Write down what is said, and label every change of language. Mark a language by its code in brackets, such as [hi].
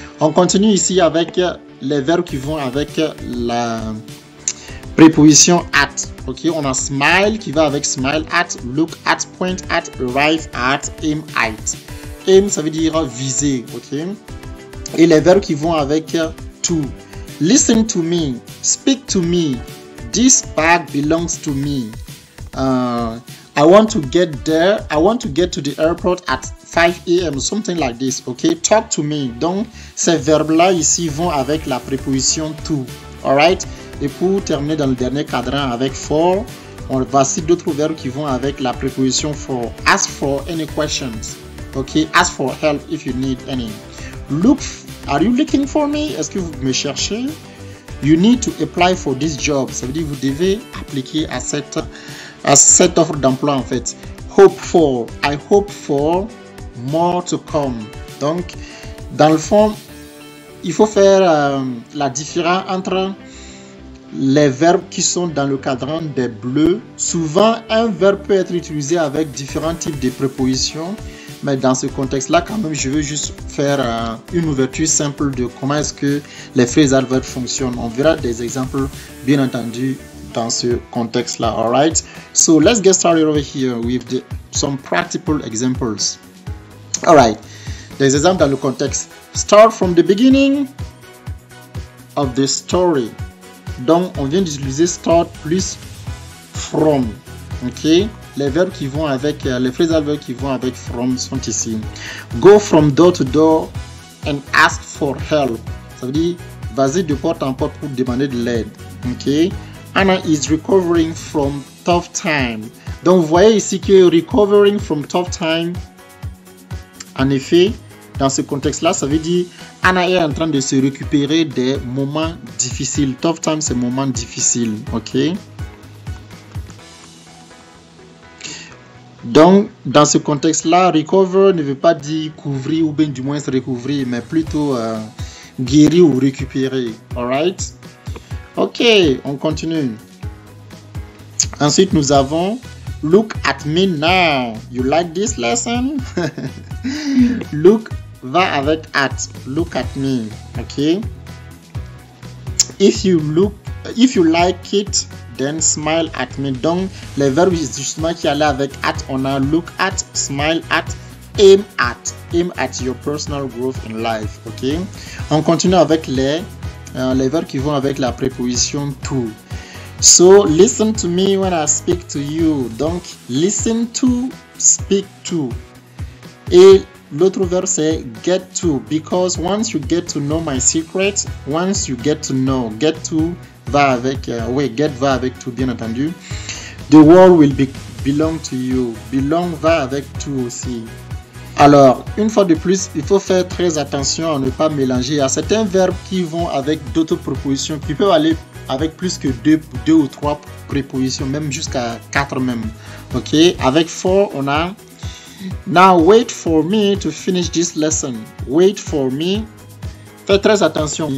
[fr] On continue ici avec les verbes qui vont avec la préposition at. [en] Ok, [fr] on a [en] smile [fr] qui va avec [en] smile at, look at, point at, arrive at, aim at. [fr] Aim, ça veut dire viser. Ok. Et les verbes qui vont avec to. [en] Listen to me, speak to me, this bag belongs to me. I want to get there. I want to get to the airport at 5 a.m. Something like this. Okay, talk to me. [fr] Donc, ces verbes-là ici vont avec la préposition to. Alright. Et pour terminer dans le dernier cadran avec for, on va citer d'autres verbes qui vont avec la préposition for. [en] Ask for any questions. Ok, ask for help if you need any. Look, are you looking for me? [fr] Est-ce que vous me cherchez? [en] You need to apply for this job. [fr] Ça veut dire que vous devez appliquer à cette offre d'emploi en fait. [en] Hope for, I hope for more to come. [fr] Donc, dans le fond, il faut faire la différence entre les verbes qui sont dans le cadran des bleus. Souvent, un verbe peut être utilisé avec différents types de prépositions. Mais dans ce contexte-là, quand même, je veux juste faire une ouverture simple de comment est-ce que les phrasal verbs fonctionnent. On verra des exemples, bien entendu, dans ce contexte-là. [en] All right? So, let's get started over here with some practical examples. All right. [fr] Des exemples dans le contexte. [en] Start from the beginning of the story. [fr] Donc, on vient d'utiliser start plus from. OK? Les verbes qui vont avec, les phrasal verbs qui vont avec from sont ici. [en] Go from door to door and ask for help. [fr] Ça veut dire, vas-y de porte en porte pour demander de l'aide. OK? [en] Anna is recovering from tough time. [fr] Donc, vous voyez ici que [en] recovering from tough time, [fr] en effet, dans ce contexte-là, ça veut dire Anna est en train de se récupérer des moments difficiles. [en] Tough time, [fr] c'est moments difficiles. OK? Donc, dans ce contexte-là, recover ne veut pas dire couvrir ou bien du moins se recouvrir, mais plutôt guérir ou récupérer. [en] Alright? Ok, [fr] on continue. Ensuite, nous avons [en] look at me now. You like this lesson? Look [fr] va avec [en] at. Look at me. Ok? If you like it, then smile at me. [fr] Donc, les verbes justement qui allaient avec at, on a look at, smile at, [en] aim at your personal growth in life. [fr] Ok? On continue avec les verbes qui vont avec la préposition to. [en] So, listen to me when I speak to you. [fr] Donc, [en] listen to, speak to. [fr] Et l'autre verbe c'est [en] get to, because once you get to know my secret, once you get to know, get to [fr] va avec, [en] get va avec to, [fr] bien entendu. [en] The world will belong to you. Belong [fr] va avec to aussi. Alors, une fois de plus, il faut faire très attention à ne pas mélanger. Il y a certains verbes qui vont avec d'autres prépositions, qui peuvent aller avec plus que deux ou trois prépositions, même jusqu'à 4 même. [en] Ok, [fr] avec [en] for, [fr] on a [en] now wait for me to finish this lesson. Wait for me. [fr] Faites très attention.